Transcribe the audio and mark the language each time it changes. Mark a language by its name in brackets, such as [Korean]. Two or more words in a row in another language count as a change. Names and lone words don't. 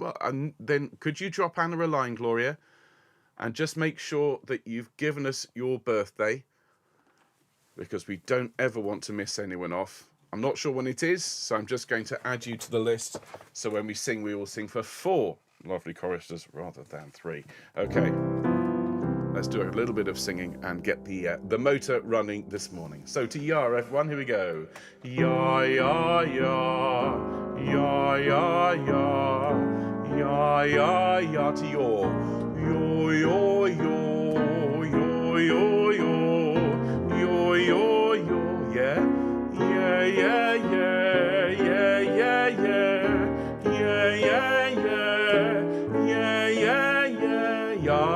[English] Well, and then could you drop Anna a line, Gloria, and just make sure that you've given us your birthday, because we don't ever want to miss anyone off. I'm not sure when it is, so I'm just going to add you to the list. So when we sing, we will sing for 4 lovely choristers rather than 3. Okay. Let's do a little bit of singing and get the motor running this morning. So to ya, everyone, here we go. Ya, ya, ya, ya, ya, ya, ya, ya, ya, to yaw. Yo, yo, yo, yo, yo, yo, yo, yo, yo, yeah. Yeah, yeah, yeah, yeah, yeah, yeah, yeah, yeah, yeah, yeah, yeah, yeah, yeah.